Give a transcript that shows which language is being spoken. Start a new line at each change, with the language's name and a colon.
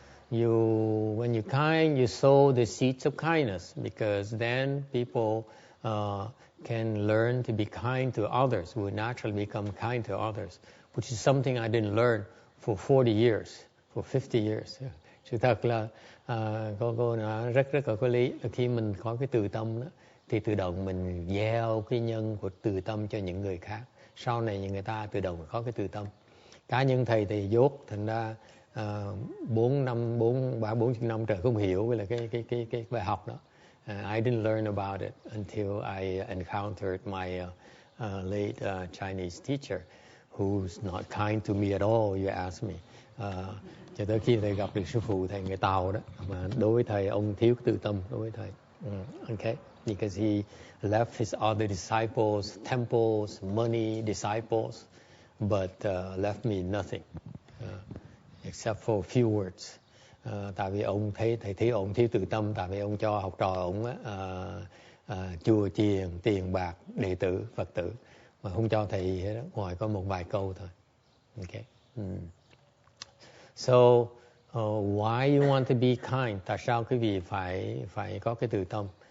English: When you're kind, you sow the seeds of kindness, because then people can learn to be kind to others, will naturally become kind to others, which is something I didn't learn for 40 years, for 50 years.
Vietnamese: Sự thật là cô nói rất là có lý. Khi mình có cái từ tâm đó, thì tự động mình gieo cái nhân của từ tâm cho những người khác. Sau này những người ta tự động có cái từ tâm. Cá nhân thầy thì dốt, thành ra 40 năm trời không hiểu với là cái bài học đó.
English: I didn't learn about it until I encountered my late Chinese teacher, who's not kind to me at all, you ask me.
Vietnamese: Cho tới khi thầy gặp được sư phụ thầy người Tàu đó, mà đối với thầy ông thiếu từ tâm đối với thầy.
English: Okay, because he left his other disciples, temples, money, disciples, but left me nothing except for a few words.
Vietnamese: Tại vì ông thầy thấy ông thiếu từ tâm, tại vì ông cho học trò ông chùa chiền, tiền bạc, đệ tử, Phật tử, mà không cho thầy hết đó, ngoài có một vài câu thôi.
English: Okay. So why you want to be kind?
Vietnamese: Tại sao quý vị phải có cái từ tâm?